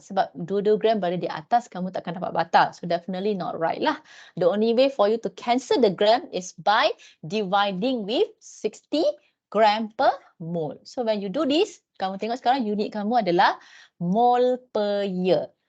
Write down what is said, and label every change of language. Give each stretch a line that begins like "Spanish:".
Malay: Sebab 2 gram berada di atas, kamu takkan dapat batal.
English: So definitely not right lah. The only way for you to cancel the gram is by dividing with 60 gram per mole. So when you do this,
Malay: kamu tengok sekarang unit kamu adalah
English: mole per year.